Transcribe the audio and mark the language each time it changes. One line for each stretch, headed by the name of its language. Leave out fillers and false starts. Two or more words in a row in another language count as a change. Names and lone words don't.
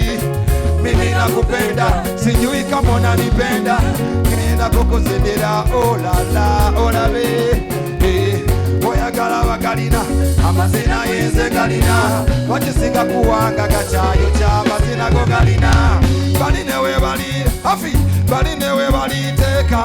Swahili: Mimi nakupenda, sijui kama unanipenda,
Ganda: nina kukuzinira olala olabe. Oyagala bakalina, amazina yenze galina, wakisinga kuwanga gachayo cha mazina go galina. Baline we bali, afi, baline we bali teka.